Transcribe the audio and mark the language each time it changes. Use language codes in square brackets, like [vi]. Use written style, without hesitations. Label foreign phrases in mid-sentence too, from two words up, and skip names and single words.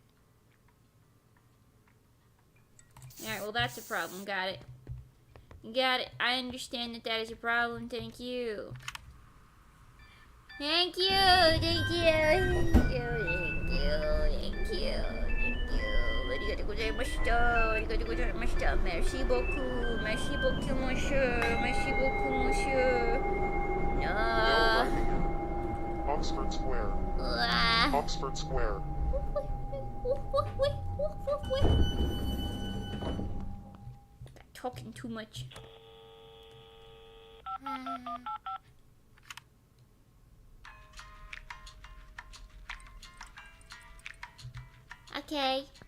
[en] Alright, well that's a problem. Got it. Got it. I understand that that is a problem. Thank you. Thank you. Thank you. Thank you. Thank Thank you. [ja] ありがとうございました。ありがとうございました. [fr] Merci beaucoup. Merci beaucoup, monsieur. Merci beaucoup, monsieur. [en] Yo, No. right here. Oxford Square. Oxford Square. Talking too much. Okay.